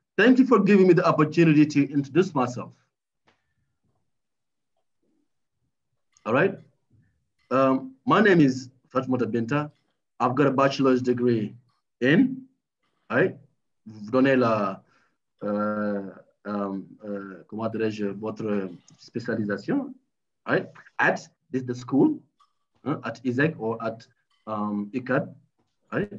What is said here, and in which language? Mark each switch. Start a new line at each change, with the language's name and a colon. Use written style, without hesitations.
English: Thank you for giving me the opportunity to introduce myself. All right? My name is Fatimata Binta. I've got a bachelor's degree in, right?
French: Vous donnez la, comment dirais-je, votre spécialisation,
English: right? At the school, at ISEC or at ICAD, right?